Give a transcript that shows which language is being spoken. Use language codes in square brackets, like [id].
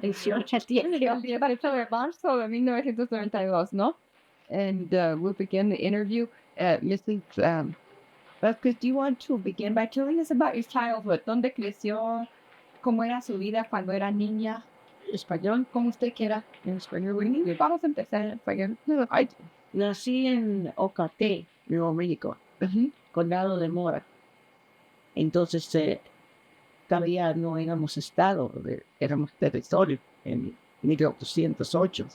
[es] 18 tiene, el día de marzo de 1992, ¿no? [en] And we'll begin the interview. Mrs. Vasquez, do you want to begin by telling us about your childhood? [es] ¿Dónde creció? ¿Cómo era su vida cuando era niña? Español, como usted quiera. En español, vamos a empezar en español. Ay, Nací en Ocate, Nuevo México, condado de Mora. Entonces, todavía no éramos estado, éramos territorio en 1808.